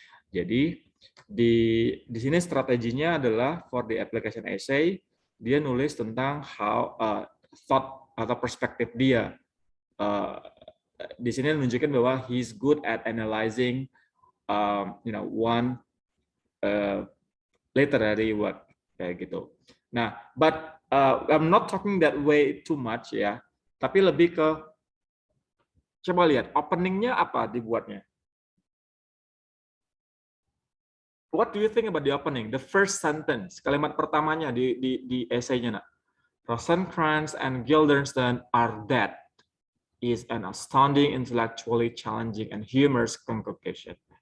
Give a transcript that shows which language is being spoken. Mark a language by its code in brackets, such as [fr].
[id] Jadi di sini strateginya adalah [en] for the application essay, [id] dia nulis tentang [en] how thought [id] atau perspektif dia. Di sini menunjukkan bahwa [en] he's good at analyzing, one literary work [id] kayak gitu. [en] Nah, but I'm not talking that way too much ya. [id] Tapi lebih ke, coba lihat openingnya apa dibuatnya. [en] What do you think about the opening? The first sentence, [id] kalimat pertamanya di esainya, nak. [en] Rosencrantz and Guildenstern are dead is an astounding, intellectually challenging, and humorous convocation.